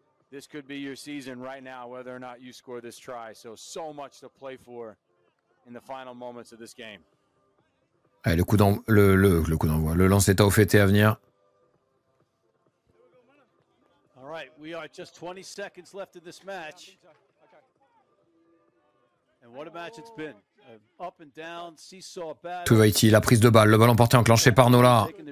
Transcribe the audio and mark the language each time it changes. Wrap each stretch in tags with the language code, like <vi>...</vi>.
<en>This could be your season right now, whether or not you score this try. So much to play for in the final moments of this game.</en> <fr>Allez, le coup d'envoi, le lancer Tao fêté à venir.</fr> <en>All right, we are just 20 seconds left in this match. And what a match it's been. Up and down, seesaw battle.</en> <fr>Tuvaiti, la prise de balle, le ballon porté enclenché par Nola.</fr>